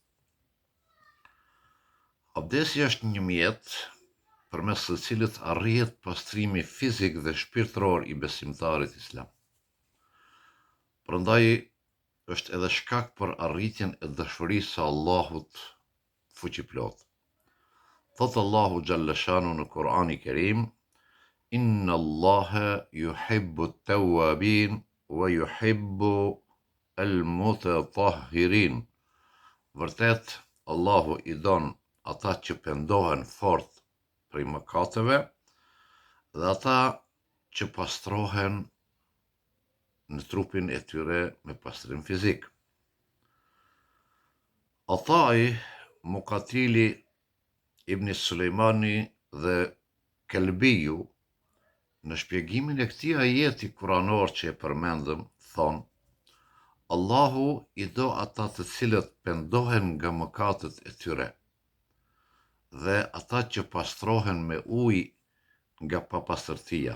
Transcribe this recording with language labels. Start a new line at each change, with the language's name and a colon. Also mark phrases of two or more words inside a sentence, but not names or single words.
Albanian: Abdesi është një mjet përmes së cilit arrihet pastrimi fizik dhe shpirtëror i besimtarit islam. Prandaj është edhe shkak për arritjen e dashurisë së Allahut fuqiplot. Thot Allahu
Arabic: جل شأنه
Albanian: në Kur'anin e Kerim:
Arabic: إن الله يحب التوابين ويحب المتطهرين.
Albanian: Vërtet Allahu i don ata që pendohen fort prej mëkateve dhe ata që pastrohen në trupin e tyre me pastrim fizik. Atai, Muqatili, Ibn Sulejmani dhe Kelbiju në shpjegimin e këtij ajeti kuranor që e përmendëm thonë: Allahu i do ata të cilët pendohen nga mëkatet e tyre dhe ata që pastrohen me ujë nga papastërtia.